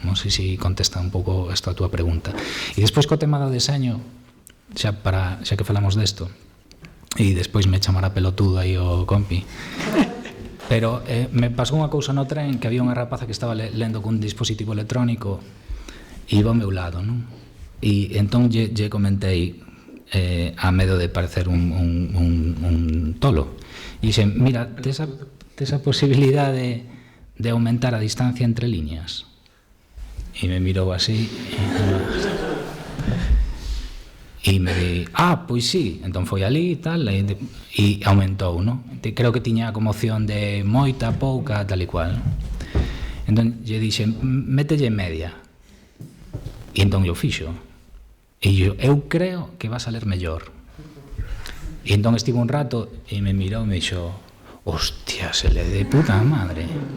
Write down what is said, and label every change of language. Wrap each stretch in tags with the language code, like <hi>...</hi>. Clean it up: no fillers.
<gl>Non sei se contesta un pouco esta a túa pregunta. E despois co tema do deseño, xa que falamos desto, e despois me chamará pelotudo aí o compi, pero me pasou unha cousa no tren que había unha rapaza que estaba lendo cun dispositivo electrónico e iba ao meu lado, non? E entón lle comentei a medo de parecer un tolo. E dixe, mira, tes a posibilidade de aumentar a distancia entre líneas? E me mirou así e me di, pois sí. Entón foi ali e tal, e aumentou, non? Creo que tiña como opción de moita, pouca, tal e cual. Entón lle dixe, mételle media. E entón eu fixo. E eu creo que va a salir mellor. E entón estivo un rato e me mirou e me dixo,</gl> <es>hostia, se le de puta madre.</es>